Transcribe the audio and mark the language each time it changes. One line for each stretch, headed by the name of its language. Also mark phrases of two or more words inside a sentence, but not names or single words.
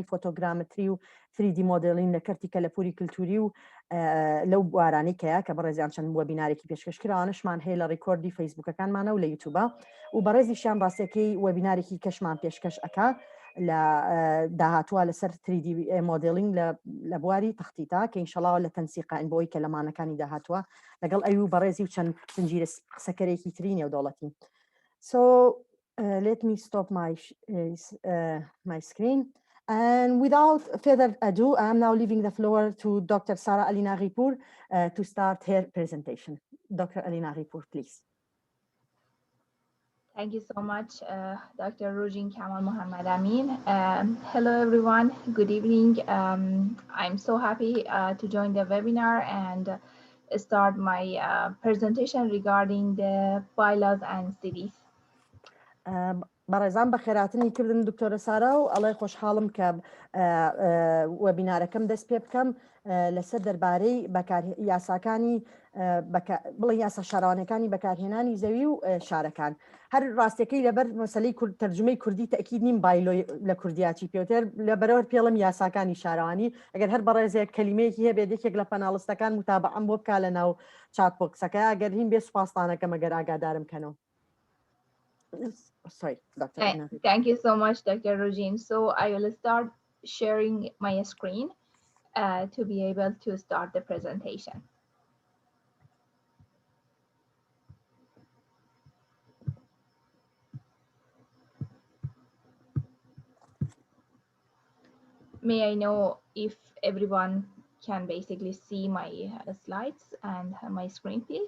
Central Kurdish: فۆتۆگرامەتری و 3D مۆدلین لە کەرتی کەلەپووری کولتووری و لەو بوارانی کەیە کە بەڕێزیان چەند وێبینارێکی پێشکەشکراوانشمان هەیە لە ڕیکۆردی فەیسبوکەکانمانە و لە یوتیوبە و بەڕێزیشیان ڕاستیەکەی وێبینارێکی کەشمان پێشکەش ئەکا لە داهاتووە لەسەر 3D مۆدلینگ لە بواری تەختیتا کە ئینشەڵاوە لە تەنسیقین بۆی کە لەمانەکانی داهاتووە لەگەڵ ئەوی و بەڕێزی و چەند زنجیرە قسەکەرێکی تری نێودەوڵەتی.
English: So let me stop my screen. And without further ado, I am now leaving the floor to Dr. Sara Alinaghi to start her presentation. Dr. Alinaghi, please. Thank you so much, Dr. Rujin Kamal Muhammad Amin. Hello, everyone. Good evening. I'm so happy to join the webinar and start my presentation regarding the bylaws and cities.
Central Kurdish: بەڕێزان بە خێراتنی کردن دکتۆرە سارا و ئەڵێ خۆشحاڵم کە وێبینارەکەم دەست پێ بکەم لەسەر دەربارەی یاساکانی بڵێ یاسا شارەوانیەکانی بەکارهێنانی زەوی و شارەکان هەر ڕاستەکەی لەبەر مەسەلەی تەرجمەی کوردی تەکید نیم بایلۆی لە کوردیاتی پێوتر لەبەرەوە پێڵم یاساکانی شارەوانی ئەگەر هەر بەڕێزێک کەلیمەیەکی هەبێت یەکێک لە پەناڵستەکان متابعەم بۆ بکا لە ناو چاتبۆکسەکە ئەگەر هین بێ سوپاسدانەکەم ئەگەر ئاگادارم کەنەوە.
English: Sorry, Dr. Thank you so much, Dr. Rojin. So I will start sharing my screen to be able to start the presentation. May I know if everyone can basically see my slides and my screen, please?